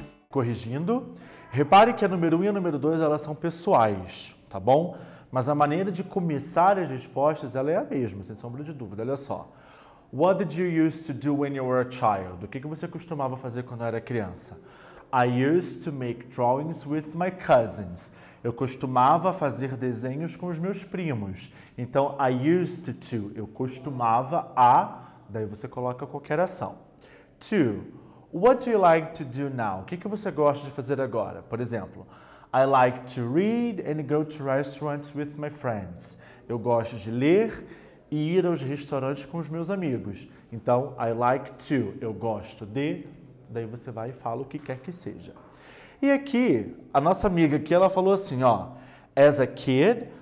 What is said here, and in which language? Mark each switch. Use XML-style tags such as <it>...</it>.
<pt>Corrigindo, repare que a número 1 e a número 2 elas são pessoais, tá bom? Mas a maneira de começar as respostas ela é a mesma, sem sombra de dúvida. Olha só.</pt> <en>What did you used to do when you were a child?</en> <pt>O que você costumava fazer quando era criança?</pt> <en>I used to make drawings with my cousins.</en> <pt>Eu costumava fazer desenhos com os meus primos. Então,</pt> <en>I used to.</en> <pt>Eu costumava a, daí você coloca qualquer ação. 2.</pt> <en>What do you like to do now?</en> <pt>O que você gosta de fazer agora? Por exemplo,</pt> <en>I like to read and go to restaurants with my friends.</en> <pt>Eu gosto de ler e ir aos restaurantes com os meus amigos. Então,</pt> <en>I like to.</en> <pt>Eu gosto de. Daí você vai e fala o que quer que seja. E aqui, a nossa amiga aqui, ela falou assim, ó.</pt> <en>As a kid,</en>